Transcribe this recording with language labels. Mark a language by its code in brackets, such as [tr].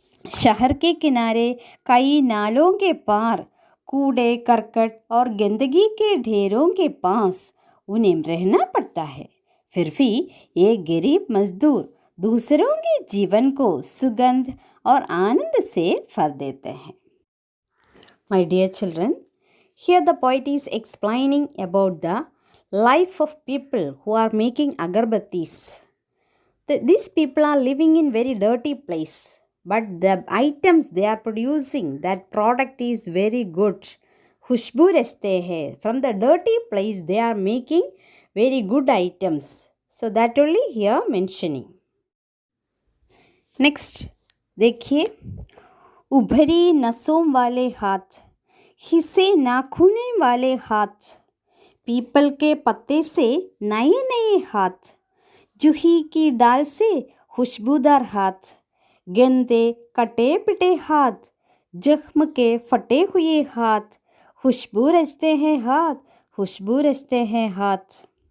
[hi] शहर के किनारे कई नालों के पार, कूड़े करकट और गंदगी के ढेरों के पास उन्हें रहना पड़ता है। फिर भी ये गरीब मजदूर दूसरों के जीवन को सुगंध और आनंद से भर देते हैं। [en] My dear children, here the poet is explaining about the life of people who are making agarbattis. These people are living in very dirty place, but the items they are producing, that product is very good. [hi] खुशबू रचते हैं। [en] From the dirty place they are making very good items. So that only here mentioning. [hi] Next, देखिए, उभरी नसों वाले हाथ, हिसे नाखूने वाले हाथ, people के पत्ते से नए नए हाथ, जूही की डाल से खुशबूदार हाथ, गंदे कटे पिटे हाथ, जख्म के फटे हुए हाथ, खुशबू रचते हैं हाथ, खुशबू रचते हैं हाथ।